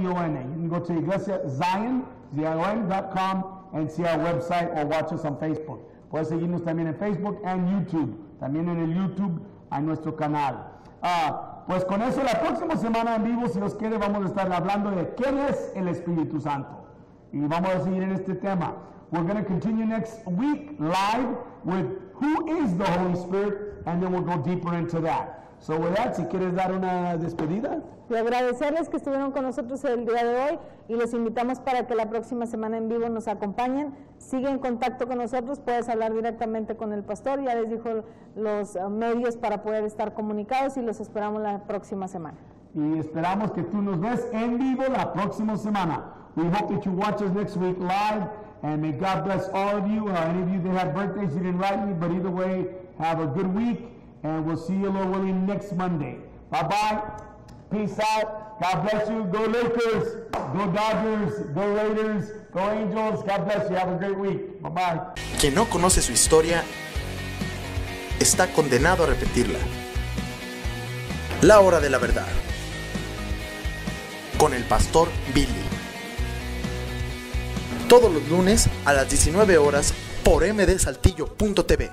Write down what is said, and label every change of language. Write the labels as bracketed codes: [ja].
[en] You can go to iglesiazion.com and see our website or watch us on Facebook. [es] Puedes seguirnos también en Facebook and YouTube. También en el YouTube hay nuestro canal. Pues con eso la próxima semana en vivo, si Dios quiere, vamos a estar hablando de quién es el Espíritu Santo. Y vamos a seguir en este tema. [en] We're going to continue next week live with who is the Holy Spirit, and then we'll go deeper into that. So with that, [es] si quieres dar una despedida. Y agradecerles que estuvieron con nosotros el día de hoy y los invitamos para que la próxima semana en vivo nos acompañen. Sigue en contacto con nosotros, puedes hablar directamente con el pastor, ya les dijo los medios para poder estar comunicados y los esperamos la próxima semana. Y esperamos que tú nos ves en vivo la próxima semana. [en] We hope that you watch us next week live, and may God bless all of you. Any of you that have birthdays, you didn't write me, but either way, have a good week, and we'll see you, Lord willing, next Monday. Bye-bye. Peace out. God bless you. Go Lakers. Go Dodgers. Go Raiders. Go Angels. God bless you. Have a great week. Bye-bye. [es] Quien no conoce su historia está condenado a repetirla. La hora de la verdad. Con el pastor Billy. Todos los lunes a las 19 horas por mdsaltillo.tv.